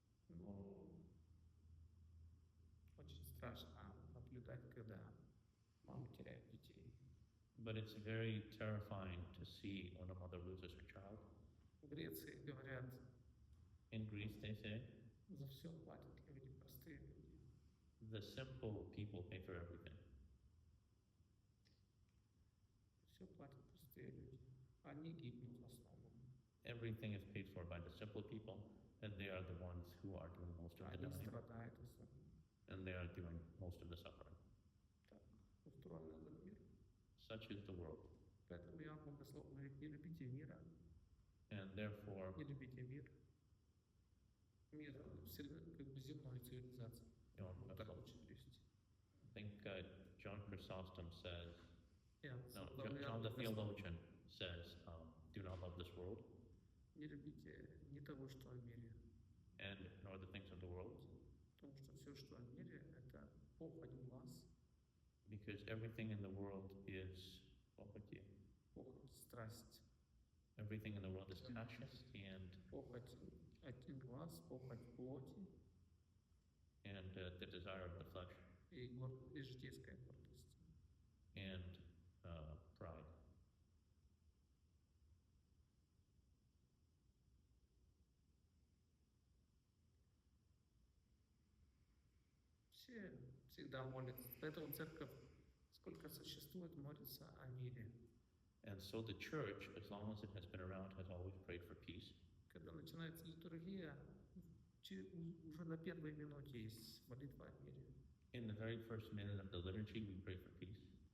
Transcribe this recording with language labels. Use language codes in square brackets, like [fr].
[ru] Но очень страшно наблюдать, когда мамы теряют детей. [en] But it's very terrifying to see when a mother loses her child. [ru] В Греции говорят, [en] In Greece, they say, [ru] за все платят люди, простые люди. [en] the simple people pay for everything. [ru] Все платят простые люди. Они гибнут в основном. [en] Everything is paid for by the simple people, and they are the ones who are doing most of the [ru] Они [en] dying, [ru] страдают в основном. [en] and they are doing most of the suffering. [ru] Так устроен этот мир. [en] Such is the world. [ru] Поэтому Иоанн Богослов говорит, не любите мира, [en] And therefore, [ru] не любите мир. Мир всегда как бы земной цивилизации. Иоанн Вот так Богослов, лучше перевести. [en] I think John Chrysostom says, no, [ru] Иоанн [en] John the [ru] Богослов, [en] theologian says, do not love this world [ru] не любите ни того, что в мире, [en] and nor the things of the world, [ru] потому что все, что в мире, это похоть глаз, [en] because everything in the world is [ru] pохоть. похоть страсть, [en] Everything in the world is passion and [ru] похоть один глаз, похоть плоти, [en] and the desire of the flesh [ru] и житейская гордость. [en] and pride. [ru] Все всегда молятся. Поэтому церковь, сколько существует, молится о мире. [en] And so the church, as long as it has been around, has always prayed for peace. [ru] Когда начинается литургия, уже на первой минуте есть молитва о мире. [en] In the very first minute of the liturgy, we pray for peace.